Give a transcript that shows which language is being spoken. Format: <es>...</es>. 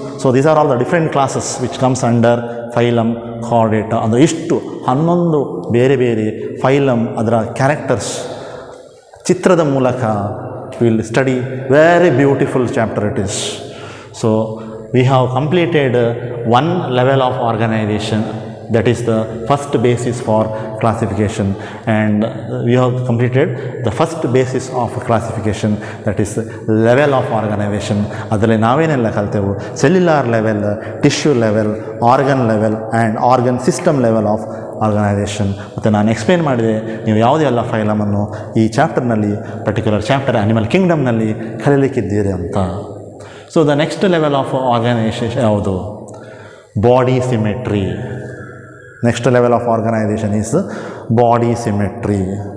<en>So these are all the different classes which comes under phylum Chordata.</en> <kn>ಅಂದರೆ ಇಷ್ಟು 11 ಬೇರೆ ಬೇರೆ ಫೈಲಮ್, ಅದರ ಕ್ಯಾರೆಕ್ಟರ್ಸ್ ಚಿತ್ರದ ಮೂಲಕ</kn> <en>Will study. Very beautiful chapter it is. So we have completed one level of organization, that is the first basis for classification, and we have completed the first basis of classification, that is level of organization.</en> <kn>ಅದರಲ್ಲಿ ನಾವೇನೆಲ್ಲ ಕಲ್ತೆವು?</kn> <en>Cellular level, tissue level, organ level and organ system level of organization.</en> <kn>ಮತ್ತು ನಾನು explain ಮಾಡಿದೆ ನೀವು ಯಾವುದೆಲ್ಲ ಫೈಲಮನ್ನು ಈ ಚಾಪ್ಟರ್ನಲ್ಲಿ, particular chapter animal ಕಿಂಗ್ಡಮ್ನಲ್ಲಿ ಕಲೀಲಿಕ್ಕಿದ್ದೀರಿ ಅಂತ.</kn> <en>so the next level of organization</en> <kn>ಯಾವುದು?</kn> <en>Body symmetry. Next level of organization is body symmetry.</en>